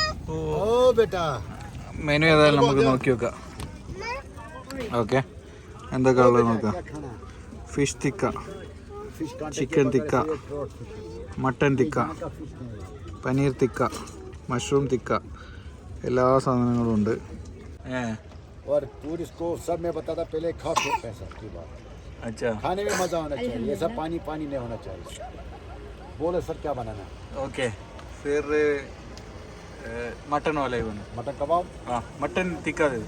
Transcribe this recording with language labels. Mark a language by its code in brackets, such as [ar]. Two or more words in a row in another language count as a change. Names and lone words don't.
[ml] മെനു ഏതായാലും നമുക്ക് നോക്കി നോക്കാം. ഓക്കെ, എന്തൊക്കെ ഉള്ളത് നോക്കാം. ഫിഷ് തിക്ക, ചിക്കൻ തിക്ക, മട്ടൻ തിക്ക, പനീർ തിക്ക, മഷ്റൂം തിക്ക, എല്ലാ സാധനങ്ങളും ഉണ്ട്. [hi] और टूरिस्ट को सब मैं बताता पहले खा फिर पैसा की बात. अच्छा, खाने में मजा होना चाहिए. ये सब पानी पानी नहीं होना चाहिए. बोले सर क्या बनाना? ओके, फिर मटन वाला ही बना. मटन कबाब. हाँ, मटन टिक्का दे.